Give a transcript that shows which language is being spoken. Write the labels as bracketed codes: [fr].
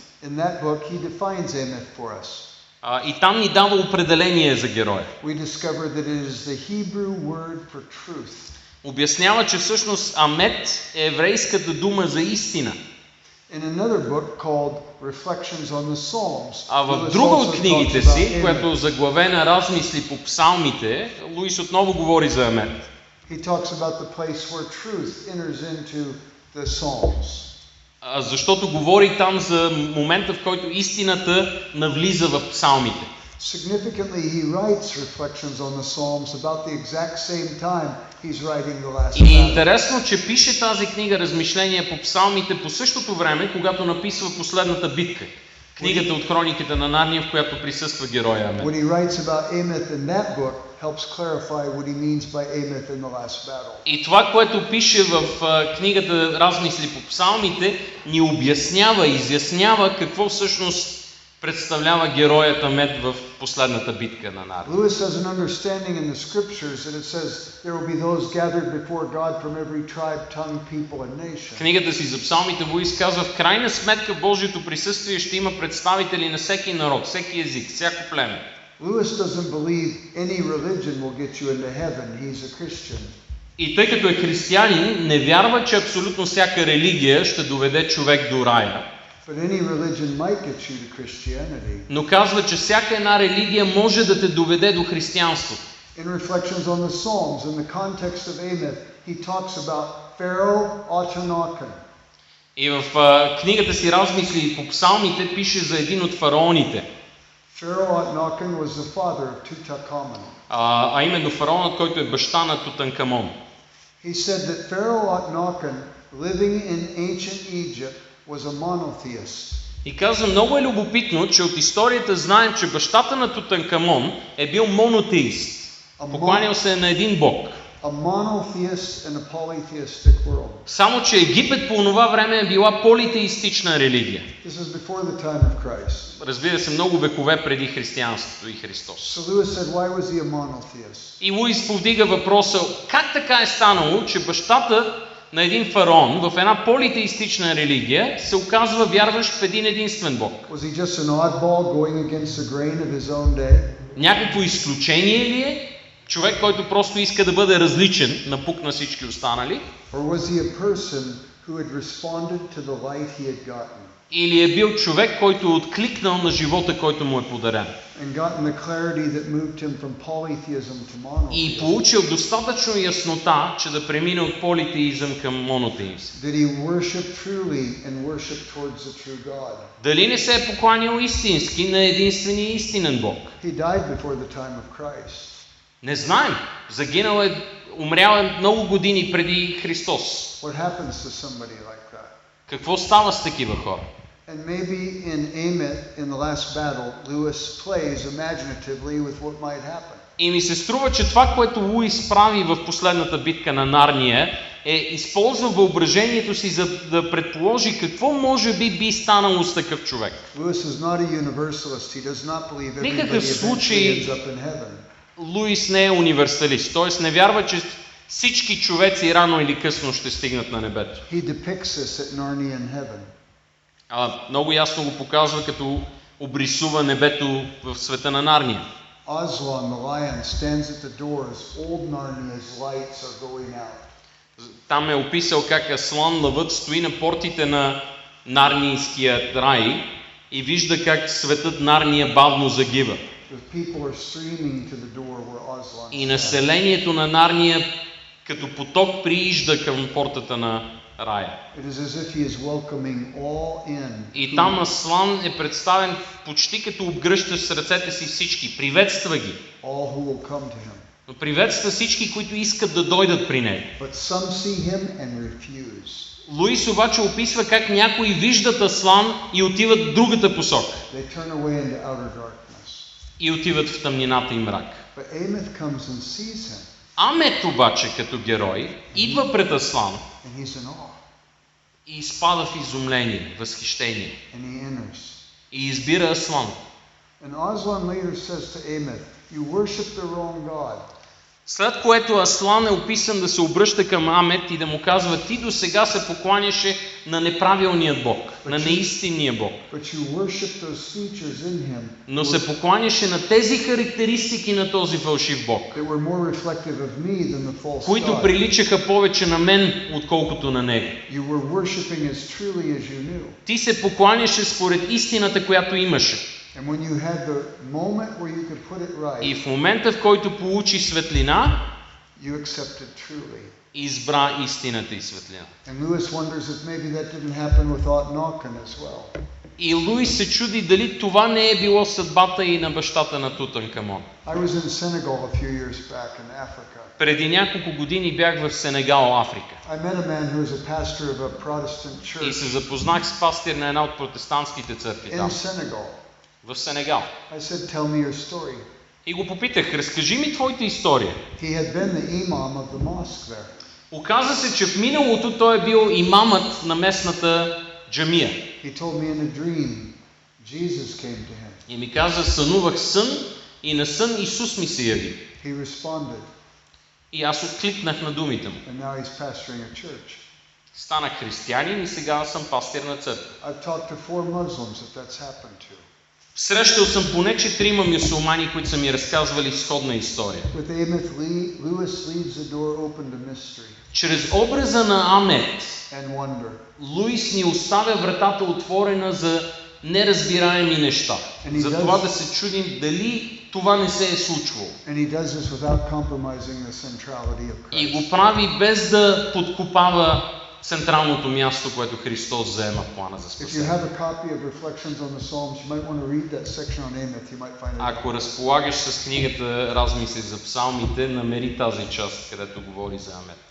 [en] In that book, he defines Ameth for us. [bg] И там ни дава определение за героя. [en] We discover that it is the Hebrew word for truth. [bg] Обяснява, че всъщност Амет е еврейската дума за истина. [en] In another book called Reflections on the Psalms, [bg] А в [en] Lewis [bg] друга [en] also [bg] от книгите [en] talks about [bg] си, [en] Ameth. [bg] която заглавена Размисли по псалмите, Луис отново говори за Амет. [en] He talks about the place where truth enters into the Psalms. [bg] Защото говори там за момента, в който истината навлиза в псалмите. [en] Significantly, he writes Reflections on the Psalms about the exact same time he's writing the last [bg] И е [en] battle. [bg] интересно, че пише тази книга Размишления по псалмите по същото време, когато написва последната битка. Книгата от хрониките на Нарния, в която присъства героя Амет. [en] What he writes about Ameth in that book helps clarify what he means by Ameth in the last battle. [bg] И това, което пише в книгата Размисли по псалмите, ни обяснява, изяснява какво всъщност представлява героят Амет в последната битка на Нарния. [en] Lewis has an understanding in the scriptures that it says there will be those gathered before God from every tribe, tongue, people and nation. [bg] Книгата си за псалмите Луис казва, в крайна сметка Божието присъствие ще има представители на всеки народ, всеки език, всяко племе. [en] Lewis doesn't believe any religion will get you into heaven. He's a Christian. [bg] И тъй като е християнин, не вярва, че абсолютно всяка религия ще доведе човек до рая. [en] But any religion might get you to Christianity. [bg] Но казва, че всяка една религия може да те доведе до християнството. [en] In Reflections on the Psalms, in the context of Ameth, he talks about Pharaoh Akhenaten. [bg] И в книгата си Размисли по псалмите пише за един от фараоните. [en] Pharaoh Akhenaten was the father of Tutankhamun. [bg] А именно фараонът, който е баща на Тутанкамон. [en] He said that Pharaoh Akhenaten, living in ancient Egypt, was a monotheist. [bg] И казва, много е любопитно, че от историята знаем, че бащата на Тутанкамон е бил монотеист. Покланял се на един бог. [en] A monotheist in a polytheistic world. [bg] Само, че Египет по това време е била политеистична религия. [en] This is before the time of Christ. [bg] Разбира се, много векове преди християнството и Христос. [en] So Lewis said, why was he a monotheist? [bg] И Луис повдига въпроса, как така е станало, че бащата на един фараон в една политеистична религия се оказва вярващ в един единствен Бог? [en] Was he just an oddball going against the grain of his own day? [bg] Някакво изключение ли е? Човек, който просто иска да бъде различен, напук на всички останали? [en] Or was he a person who had responded to the light he had gotten. [bg] Или е бил човек, който е откликнал на живота, който му е подарен. [en] And gotten the clarity that moved him from polytheism to monotheism. [bg] И получил достатъчно яснота, че да премине от политеизъм към монотеизъм. [en] Did he worship truly and worship towards the true God? [bg] Дали не се е покланял истински на единствения истинен Бог? [en] He died before the time of Christ. [bg] Не знаем. Загинал е, умрял е много години преди Христос. [en] What happens to somebody like that? [bg] Какво става с такива хора? [en] And maybe in Amet, in the last battle, Lewis plays imaginatively with what might happen. [bg] И ми се струва, че това, което Луис прави в последната битка на Нарния, е използва въображението си, за да предположи какво може би станало с такъв човек. [en] Lewis is not a universalist. He does not believe everybody [bg] Никакъв случай [en] eventually ends up in heaven. [bg] Луис не е универсалист, т.е. не вярва, че всички човеци рано или късно ще стигнат на небето. [en] He depicts this at Narnian heaven. [bg] Много ясно го показва, като обрисува небето в света на Нарния. [en] Aslan, the lion, stands at the doors. Old Narnia's lights are going out. [bg] Там е описал как Аслан лъвът стои на портите на Нарнийския рай и вижда как светът Нарния бавно загива. [en] The people are streaming to the door where Aslan [bg] И населението на Нарния като поток приижда към портата на рая. [en] It is as if he is welcoming all in. [bg] И там Аслан е представен почти като обгръща с ръцете си всички. Приветства ги. [en] All who will come to him. [bg] Но приветства всички, които искат да дойдат при него. [en] But some see him and refuse. [bg] Луис обаче описва как някои виждат Аслан и отиват в другата посока. [en] They turn away into outer darkness. [bg] И отиват в тъмнината и мрак. [en] But Amos comes and sees him. [bg] Амет обаче като герой идва пред Аслан [en] And he's in awe. [bg] и изпада в изумление, възхищение. [en] And he enters. [bg] И избира Аслан. [en] And Aslan later says to Amos, you worship the wrong God. [bg] След което Аслан е описан да се обръща към Амет и да му казва: ти до сега се покланяше на неправилният Бог, на неистинния Бог. [en] But you worship those features in him. [bg] Но се покланяше на тези характеристики на този фалшив Бог, [en] That were more reflective of me than the false [bg] които [en] God. [bg] приличаха повече на мен, отколкото на него. [en] You were worshiping as truly as you knew. [bg] Ти се покланяше според истината, която имаше. [en] And when you had the moment where you could put it right, [bg] И в момента, в който получи светлина, [en] you accepted truly. [bg] избра истината и светлина. [en] And Lewis wonders if maybe that didn't happen with Akhenaten as well. [bg] И Луис се чуди дали това не е било съдбата и на бащата на Тутанкамон. [en] I was in Senegal a few years back in Africa. [bg] Преди няколко години бях в Сенегал, Африка. [en] I met a man who was a pastor of a Protestant [bg] И се [en] church [bg] запознах с пастир на една от протестантските църкви [en] in [bg] там, [en] Senegal. [bg] в Сенегал. [en] I said, tell me your story. [bg] И го попитах: разкажи ми твоята история. [en] He had been the imam of the mosque there. [bg] Оказа се, че в миналото той е бил имамът на местната джамия. [en] He told me in a dream, Jesus came to him. [bg] И ми каза: сънувах сън и на сън Исус ми се яви. [en] He responded, [bg] И аз откликнах на думите му. [en] and now he's pastoring a church. [bg] Станах християнин и сега съм пастир на църква. [en] I've talked to 4 Muslims that that's happened to. [bg] Срещал съм поне 4 мюсюлмани, които са ми разказвали сходна история. [en] With Amos, Lewis leaves the door open to mystery [bg] Чрез образа на Амет, [en] and wonder. [bg] Луис ни оставя вратата отворена за неразбираеми неща. За това да се чудим дали това не се е случвало. [en] And he does this without compromising the centrality of [bg] И [en] Christ. [bg] го прави без да подкопава централното място, което Христос заема в плана за [en] If you [bg] спасение. [en] have a copy of Reflections on the Psalms, you might want to read that section on Amos. You might find it. [bg] Ако разполагаш с книгата Размисли за псалмите, намери тази част, където говори за Амет.